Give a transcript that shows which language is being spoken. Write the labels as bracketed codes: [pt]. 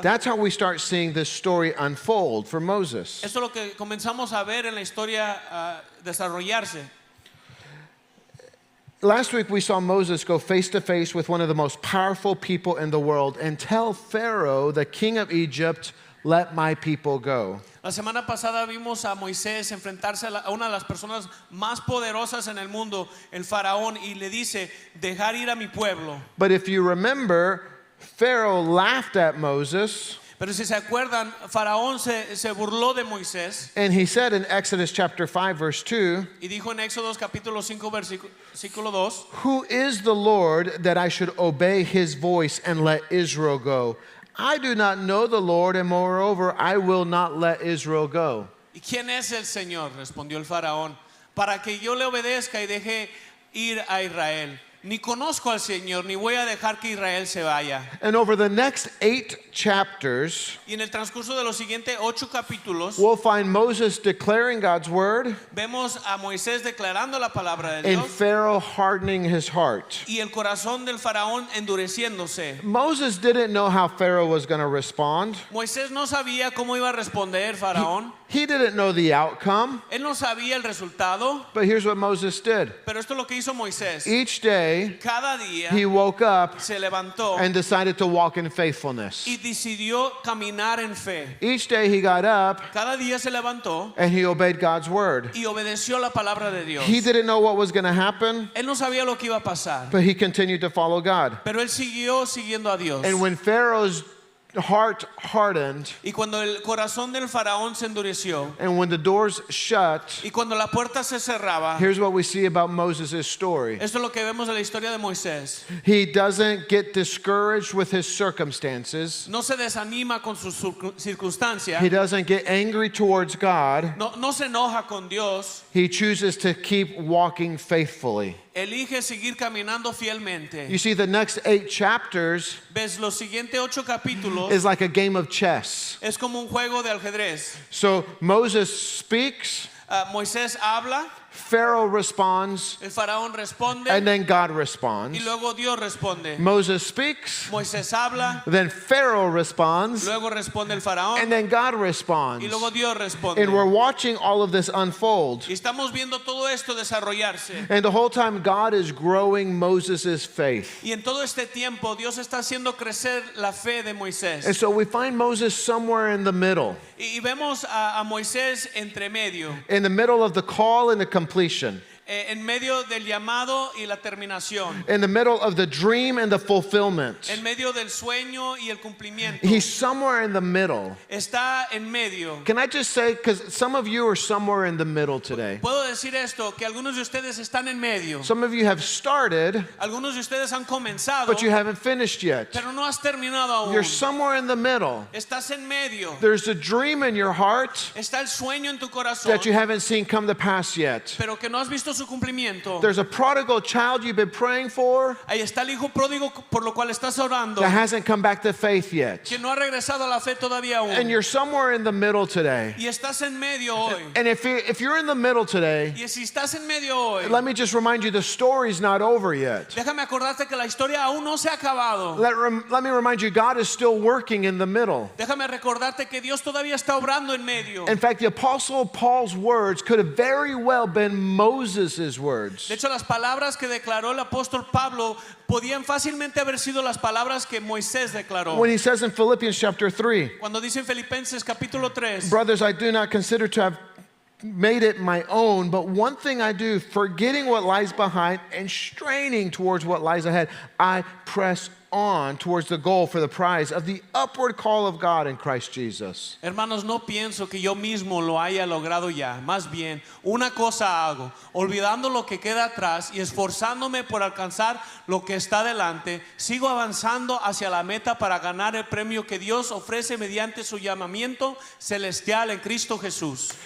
[en] That's how we start seeing this story unfold for Moses. [es] Esto es lo que comenzamos a ver en la historia desarrollarse. [en] Last week we saw Moses go face to face with one of the most powerful people in the world and tell Pharaoh, the king of Egypt, let my people go. [es] La semana pasada vimos a Moisés enfrentarse a una de las personas más poderosas en el mundo, el faraón, y le dice, dejar ir a mi pueblo. [en] But if you remember, Pharaoh laughed at Moses. [es] Pero si se acuerdan, Faraón se burló de Moisés. [en] And he said in Exodus chapter 5 verse 2, [es] Y dijo en Éxodo capítulo 5 versículo 2, [en] who is the Lord that I should obey his voice and let Israel go? I do not know the Lord, and moreover, I will not let Israel go. [es] ¿Y quién es el Señor? Respondió el Faraón, para que yo le obedezca y deje ir a Israel. Ni conozco al Señor, ni voy a dejar que Israel se vaya. [en] And over the next 8 chapters, [es] Y en el transcurso de los siguientes 8 capítulos, [en] we'll find Moses declaring God's word [es] vemos a Moisés declarando la palabra de [en] and [es] Dios [en] Pharaoh hardening his heart. [es] y el corazón del Faraón endureciéndose. [en] Moses didn't know how Pharaoh was going to respond. [es] Moisés no sabía cómo iba a responder Faraón. [en] He didn't know the outcome. [es] Él no sabía el resultado, [en] But here's what Moses did. [es] pero esto es lo que hizo Moisés. [en] Each day, [es] Cada día [en] he woke up [es] se levantó [en] and decided to walk in faithfulness. [es] y decidió caminar en fe. [en] Each day he got up [es] Cada día se levantó [en] and he obeyed God's word. [es] y obedeció la palabra de Dios. [en] He didn't know what was going to happen, [es] Él no sabía lo que iba a pasar, [en] but he continued to follow God. [es] pero él siguió siguiendo a Dios. [en] And when Pharaoh's heart hardened, [es] y cuando el corazón del faraón se endureció, [en] and when the doors shut, [es] y cuando la puerta se cerraba, [en] here's what we see about Moses' story. [es] esto es lo que vemos en la historia de Moisés. [en] He doesn't get discouraged with his circumstances. [es] No se desanima con sus circunstancias, [en] He doesn't get angry towards God. [es] no se enoja con Dios, [en] He chooses to keep walking faithfully. [es] elige seguir caminando fielmente. [en] You see, the next 8 chapters [es] Ves, los siguientes 8 capítulos [en] is like a game of chess. [es] es como un juego de ajedrez. [en] So Moses speaks, [es] Moisés habla, [en] Pharaoh responds, [es] el faraón responde [en] and then God [es] y [en] responds. [es] luego Dios responde. [en] Moses speaks, [es] Moisés habla, [en] then Pharaoh responds, [es] luego responde el faraón [en] and then God responds. [es] y luego Dios responde. [en] And we're watching all of this unfold. [es] Y estamos viendo todo esto desarrollarse. [en] And the whole time, God is growing Moses' faith. [es] Y en todo este tiempo Dios está haciendo crecer la fe de Moisés. [en] And so we find Moses somewhere in the middle, [es] Y vemos a Moisés entre medio, [en] in the middle of the call and the completion, [es] en medio del llamado y la terminación, [en] in the middle of the dream and the fulfillment. [es] en medio del sueño y el cumplimiento. [en] He's somewhere in the middle. [es] Está en medio. [en] Can I just say, because some of you are somewhere in the middle today. [es] Puedo decir esto, que algunos de ustedes están en medio. [en] Some of you have started, [es] Algunos de ustedes han comenzado, [en] but you haven't finished yet. [es] pero no has terminado [en] You're [es] aún. [en] somewhere in the middle. [es] Estás en medio. [en] There's a dream in your heart [es] Está el sueño en tu corazón, [en] that you haven't seen come to pass yet. [es] pero que no has visto su cumplimiento. [en] There's a prodigal child you've been praying for [es] Ahí está el hijo pródigo por lo cual estás orando, [en] that hasn't come back to faith yet. [es] que no ha regresado a la fe todavía aún. [en] And you're somewhere in the middle today. [es] Y estás en medio hoy. [en] And if you're in the middle today, [es] Y si estás en medio hoy, [en] let me just remind you the story's not over yet. [es] déjame acordarte que la historia aún no se ha acabado. [en] Let me remind you, God is still working in the middle. [es] Déjame recordarte que Dios todavía está obrando en medio. [en] In fact, the Apostle Paul's words could have very well been Moses' words. [es] De hecho, las palabras que declaró el apóstol Pablo podían fácilmente haber sido las palabras que Moisés declaró. [en] When he says in Philippians chapter 3, [es] Cuando dice en Filipenses capítulo 3, [en] brothers, I do not consider to have made it my own, but one thing I do, forgetting what lies behind and straining towards what lies ahead, I press on towards the goal for the prize of the upward call of God in Christ Jesus. [es] hermanos, no pienso que yo mismo lo haya logrado ya. Más bien, una cosa hago, olvidando lo que queda atrás y esforzándome por alcanzar lo que está delante, sigo avanzando hacia la meta para ganar el premio que Dios ofrece mediante su llamamiento celestial en Cristo Jesús.